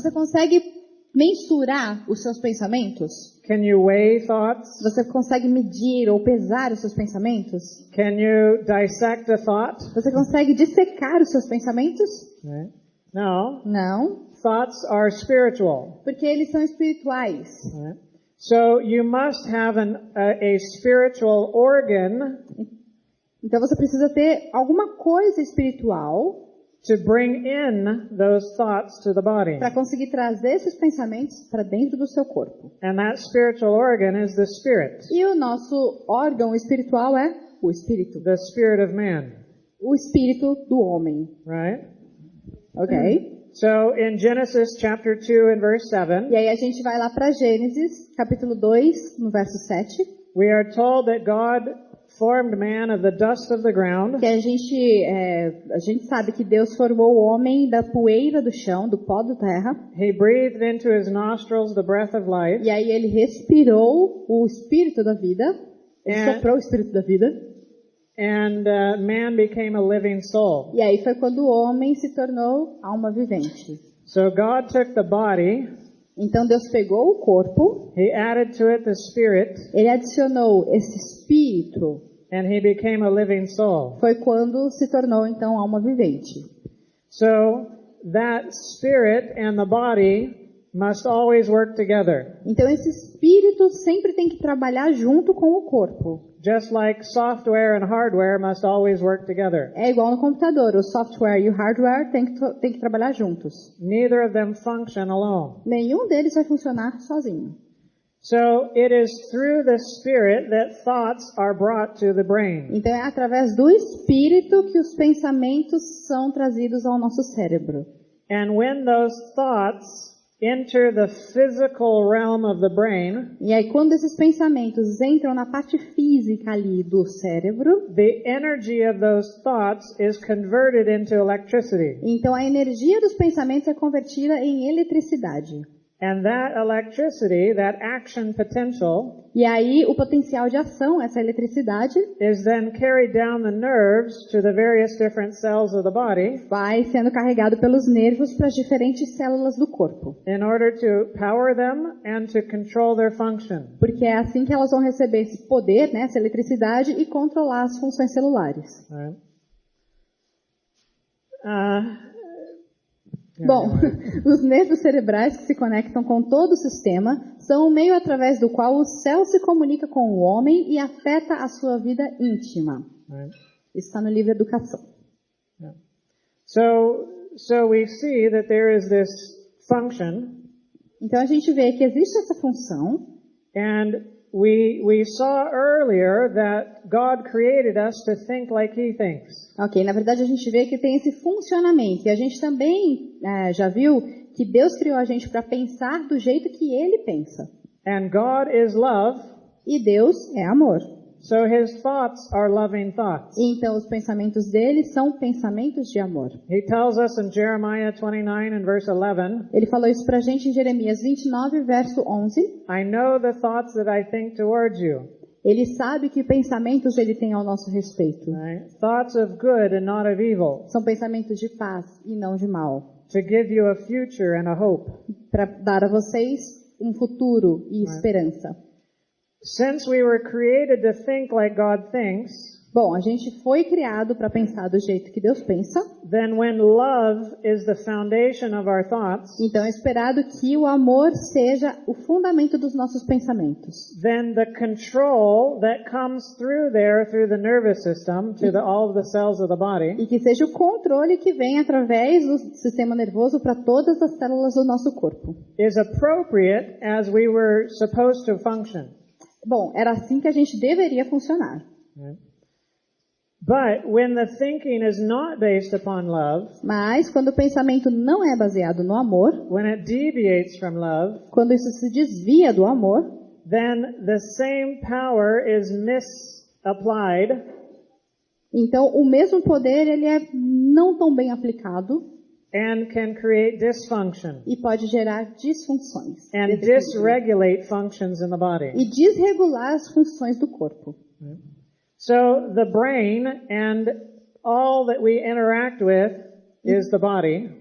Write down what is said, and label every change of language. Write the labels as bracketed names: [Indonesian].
[Portuguese] você consegue mensurar os seus pensamentos? [English] Can you weigh thoughts? [Portuguese] Você consegue medir ou pesar os seus pensamentos? [English] Can you dissect a thought? [Portuguese] Você consegue dissecar os seus pensamentos? [English] Right? No. [Portuguese] Não, [English] Thoughts are spiritual. [Portuguese] porque eles são espirituais. [English] Right? So you must have a spiritual organ [Portuguese] Então você precisa ter alguma coisa espiritual [English] to bring in those thoughts to the body. [Portuguese] para conseguir trazer esses pensamentos para dentro do seu corpo. [English] And that spiritual organ is the spirit, [Portuguese] E o nosso órgão espiritual é o espírito. [English] the spirit of man. [Portuguese] O espírito do homem. [English] Right? Ok? So in Genesis chapter 2 and verse 7, [Portuguese] E aí a gente vai lá para Gênesis, capítulo 2, no verso 7, [English] we are told that God formed man of the dust of the ground. [Portuguese] que a gente sabe que Deus formou o homem da poeira do chão, do pó da terra, [English] He breathed into his nostrils the breath of life. [Portuguese] e aí ele respirou o espírito da vida, ele É. soprou o espírito da vida, [English] And man became a living soul. [Portuguese] e aí foi quando o homem se tornou alma vivente. [English] So God took the body, [Portuguese] Então Deus pegou o corpo, [English] He added to it the spirit, [Portuguese] ele adicionou esse espírito, [English] and he became a living soul. [Portuguese] foi quando se tornou então alma vivente. [English] So that spirit and the body must always work together. [Portuguese] Então esse espírito sempre tem que trabalhar junto com o corpo. [English] Just like software and hardware must always work together. [Portuguese] É igual no computador, o software e o hardware tem que trabalhar juntos. [English] Neither of them function alone. [Portuguese] Nenhum deles vai funcionar sozinho. [English] So it is through the spirit that thoughts are brought to the brain. [Portuguese] Então é através do espírito que os pensamentos são trazidos ao nosso cérebro. [English] And when those thoughts enter the physical realm of the brain, [Portuguese] E aí quando esses pensamentos entram na parte física ali do cérebro, [English] the energy of those thoughts is converted into electricity. [Portuguese] então a energia dos pensamentos é convertida em eletricidade. [English] And that electricity, that action potential, [Portuguese] E aí o potencial de ação, essa eletricidade, [English] is then carried down the nerves to the various different cells of the body [Portuguese] vai sendo carregado pelos nervos para as diferentes células do corpo. [English] in order to power them and to control their function. [Portuguese] Porque é assim que elas vão receber esse poder, né, essa eletricidade, e controlar as funções celulares. [English] Right? [Portuguese] Bom, os nervos cerebrais que se conectam com todo o sistema são o meio através do qual o céu se comunica com o homem e afeta a sua vida íntima. [English] Right? [Portuguese] Isso está no livro Educação. [English] Yeah. So we see that there is this function, [Portuguese] Então a gente vê que existe essa função, [English] and we saw earlier that God created us to think like He thinks. [Portuguese] ok, na verdade a gente vê que tem esse funcionamento, e a gente também já viu que Deus criou a gente para pensar do jeito que Ele pensa. [English] And God is love, [Portuguese] E Deus é amor. [English] so His thoughts are loving thoughts. [Portuguese] E então os pensamentos dele são pensamentos de amor. [English] He tells us in Jeremiah 29 and verse 11, [Portuguese] Ele falou isso pra gente em Jeremias 29, verso 11. [English] I know the thoughts that I think towards you. [Portuguese] Ele sabe que pensamentos ele tem ao nosso respeito. [English] Right? Thoughts of good and not of evil, [Portuguese] São pensamentos de paz e não de mal. [English] to give you a future and a hope. [Portuguese] Para dar a vocês um futuro e esperança. [English] Since we were created to think like God thinks, [Portuguese] Bom, a gente foi criado para pensar do jeito que Deus pensa. [English] then when love is the foundation of our thoughts, [Portuguese] Então é esperado que o amor seja o fundamento dos nossos pensamentos. [English] then the control that comes through the nervous system to all of the cells of the body [Portuguese] E que seja o controle que vem através do sistema nervoso para todas as células do nosso corpo. [English] is appropriate as we were supposed to function. [Portuguese] Bom, era assim que a gente deveria funcionar. [English] But when the thinking is not based upon love, [Portuguese] Mas quando o pensamento não é baseado no amor, [English] when it deviates from love, [Portuguese] quando isso se desvia do amor, [English] then the same power is misapplied [Portuguese] então o mesmo poder ele é não tão bem aplicado [English] and can create dysfunction [Portuguese] e pode gerar disfunções [English] and dysregulate functions in the body. [Portuguese] e desregular as funções do corpo. [English] So the brain and all that we interact with is the body.